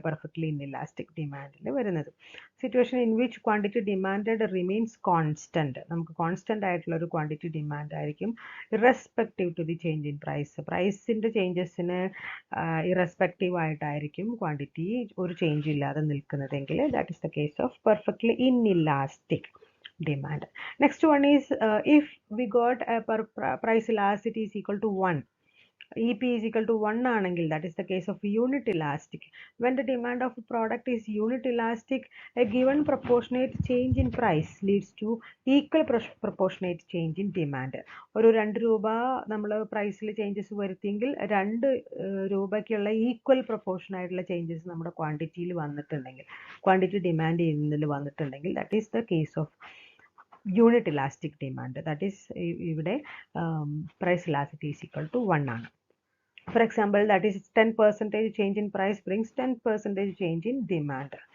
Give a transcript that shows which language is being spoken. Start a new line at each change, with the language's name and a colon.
English: Perfectly inelastic ഡിമാൻഡിൽ വരുന്നത്. Situation in which quantity demanded remains constant.
Malayalam: നമുക്ക് constant ആയിട്ടുള്ള ഒരു ക്വാണ്ടിറ്റി ഡിമാൻഡ് ആയിരിക്കും irrespective to the change in price. പ്രൈസിൻ്റെ ചേഞ്ചസിന് irrespective ആയിട്ടായിരിക്കും quantity ഒരു ചേഞ്ച് ഇല്ലാതെ നിൽക്കുന്നതെങ്കിൽ
English: That is the case of perfectly inelastic demand. Next one is if we got a price elasticity is equal to 1, EP is equal to 1
Malayalam: ആണെങ്കിൽ
English: that is the case of unit elastic. When the demand of a product is unit elastic, a given proportionate change in price leads to equal proportionate change in demand.
Malayalam: ഒരു 2 രൂപ നമ്മൾ പ്രൈസിൽ changes വരുത്തിയെങ്കിൽ 2 രൂപയ്ക്കുള്ള equal proportion ആയിട്ടുള്ള changes നമ്മുടെ ക്വാണ്ടിറ്റിയിൽ വന്നിട്ടുണ്ടെങ്കിൽ, quantity demand ചെയ്യുന്നതിൽ വന്നിട്ടുണ്ടെങ്കിൽ
English: that is the case of unit elastic demand. That is
Malayalam: ഇവിടെ
English: price elasticity is equal to 1 ആണ്. For example, that is 10% change in price brings 10% change in demand.